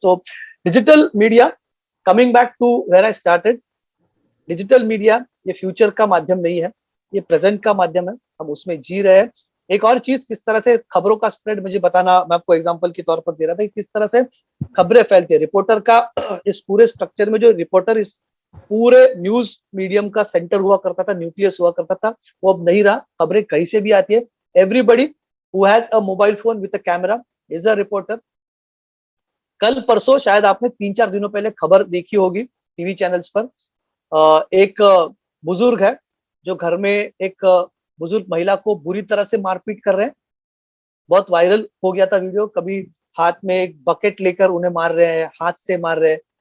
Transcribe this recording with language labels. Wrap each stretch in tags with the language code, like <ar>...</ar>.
<en>So digital media, coming back to where I started, digital media</en> <hi>ये future का माध्यम नहीं है, ये प्रेजेंट का माध्यम है, हम उसमें जी रहे हैं. एक और चीज, किस तरह से खबरों का स्प्रेड मुझे बताना, मैं आपको एग्जांपल के तौर पर दे रहा था, किस तरह से खबरें फैलती है. रिपोर्टर का इस पूरे स्ट्रक्चर में, जो रिपोर्टर इस पूरे न्यूज मीडियम का सेंटर हुआ करता था, न्यूक्लियस हुआ करता था, वो अब नहीं रहा. खबरें कहीं से भी आती है.</hi> <en>Everybody who has a mobile phone with a camera is a reporter.</en> <hi>कल परसों शायद आपने 3-4 दिनों पहले खबर देखी होगी टीवी चैनल्स पर. एक बुजुर्ग है जो घर में एक बुजुर्ग महिला को बुरी तरह से मारपीट कर रहे हैं. बहुत वायरल हो गया था वीडियो. कभी हाथ में एक बकेट लेकर उन्हें मार रहे हैं, हाथ से मार रहे हैं.</hi>